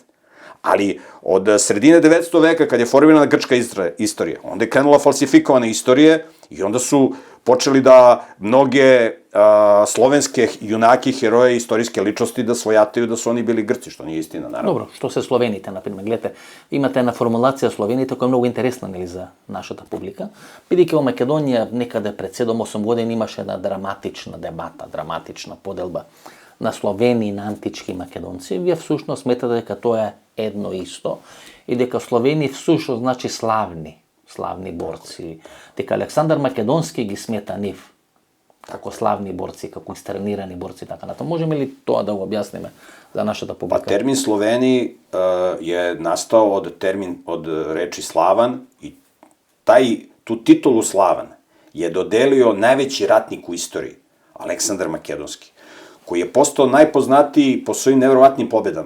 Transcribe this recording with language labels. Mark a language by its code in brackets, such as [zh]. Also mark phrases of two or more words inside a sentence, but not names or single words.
[sr] Ali od sredine 900. veka, kad je formirana grčka istorija, onda je krenula falsifikovana istorije i onda su počeli da mnoge slovenske junake, heroje, istorijske ličnosti da svojataju da su oni bili Grci, što nije istina, naravno. Dobro, što se [mk] Sloveните, например, гледате, имате една формулација Словените која е многу интересна, нели, за нашата публика. Бидејќи во Македонија некаде пред 7-8 години имаше една драматична дебата, драматична поделба на Словени и на антички македонци. Вие всушност сметате дека тоа е едно исто и дека Словени всушност значи славни борци. Дека Александар Македонски ги смета нив како славни борци, како истренирани борци, така натаму. Можеме ли тоа да го објасниме за нашата публика? [sr] Pa termin Sloveni je nastao od reči slavan i tu titulu slavan je dodelio najveći ratnik u istoriji, Aleksandar Makedonski, koji je postao najpoznatiji po svojim nevjerovatnim pobedama.